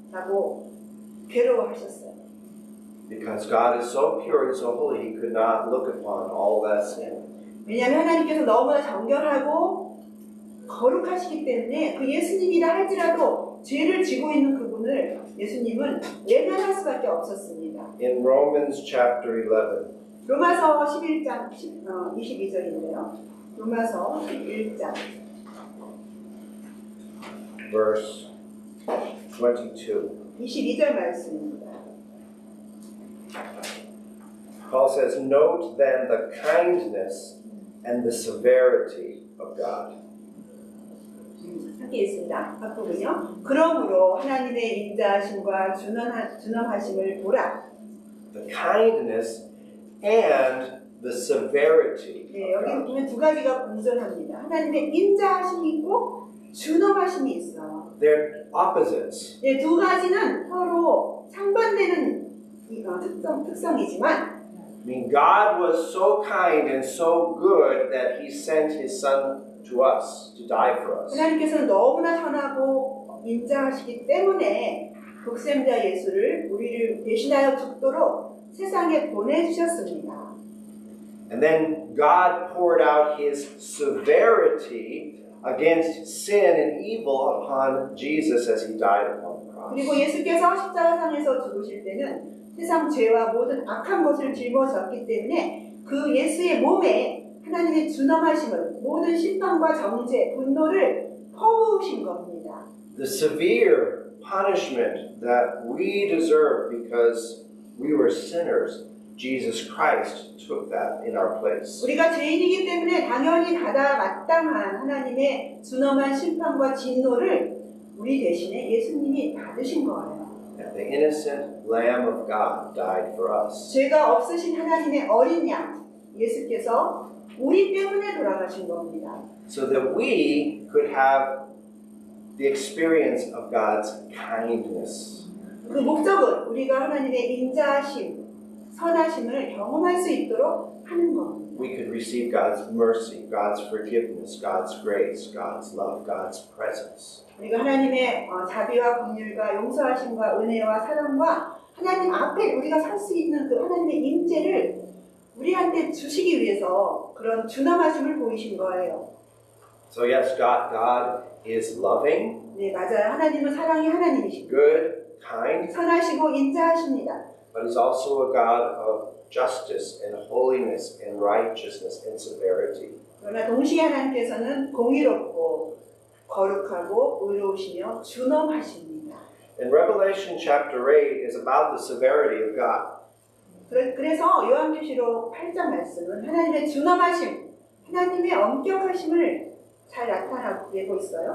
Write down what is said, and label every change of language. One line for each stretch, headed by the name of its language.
Korean: 라고 괴로워하셨어요.
English: Because God is so pure and so holy, he could not look upon all that sin.
Korean: 왜냐하면 하나님께서 너무나 정결하고 거룩하시기 때문에 그 예수님이라 할지라도 죄를 지고 있는 그분을 예수님은 외면할 수밖에 없었습니다.
English: In Romans chapter 11,
Korean: 로마서 11장 22절인데요. 로마서 11장
English: verse 22,
Korean: 22절 말씀입니다.
English: Paul says, "Note then the kindness and the severity of God."
Korean: 함께 있습니다. 앞부분요. 그러므로 하나님의 인자하심과 준엄하심을 보라.
English: The kindness and the severity
Korean: 네,
English: of
Korean: 여기
English: God.
Korean: 보면 두 가지가 공존합니다. 하나님의 인자하심이 있고 준엄하심이 있어요.
English: They're opposites.
Korean: 네, 두 가지는 서로 상반되는 특성이지만
English: I mean, God was so kind and so good that he sent his son to us to die for us.
Korean: 하나님께서는 너무나 선하고 인자하시기 때문에 독생자 예수를 우리를 대신하여 죽도록 세상에 보내주셨습니다.
English: And then God poured out his severity against sin and evil upon Jesus as he died upon the cross.
Korean: 그리고 예수께서 십자가상에서 죽으실 때는 세상 죄와 모든 악한 것을 짊어졌기 때문에 그 예수의 몸에 하나님의 준엄하심을 모든 심판과 정죄, 분노를 퍼부으신 겁니다.
English: The severe punishment that we deserve because we were sinners, Jesus Christ took that in our place.
Korean: 우리가 죄인이기 때문에 당연히 받아 마땅한 하나님의 준엄한 심판과 진노를 우리 대신에 예수님이 받으신 거예요.
English: And the innocent Lamb of God died for us.
Korean: 죄가 없으신 하나님의 어린 양 예수께서 우리 때문에 돌아가신 겁니다.
English: So that we could have the experience of God's kindness.
Korean: 그 목적은 우리가 하나님의 인자하심, 선하심을 경험할 수 있도록 하는 겁니다.
English: We could receive God's mercy, God's forgiveness, God's grace, God's love, God's presence.
Korean: 우리가 하나님의 자비와 긍휼과 용서하심과 은혜와 사랑과 하나님 앞에 우리가 설 수 있는 그 하나님의 임재를 우리한테 주시기 위해서 그런 준엄하심을 보이신 거예요.
English: So yes, God is loving,
Korean: 네, 맞아요. 하나님은 사랑의 하나님이십니다.
English: good, kind,
Korean: 선하시고 인자하십니다.
English: but He's also a God of justice and holiness and righteousness and severity.
Korean: 그러나 동시에 하나님께서는 공의롭고 거룩하고 의로우시며 준엄하십니다.
English: And Revelation chapter 8 is about the severity of God.
Korean: 그래서 요한계시록 8장 말씀은 하나님의 준엄하심, 하나님의 엄격하심을 잘 나타나고 있어요.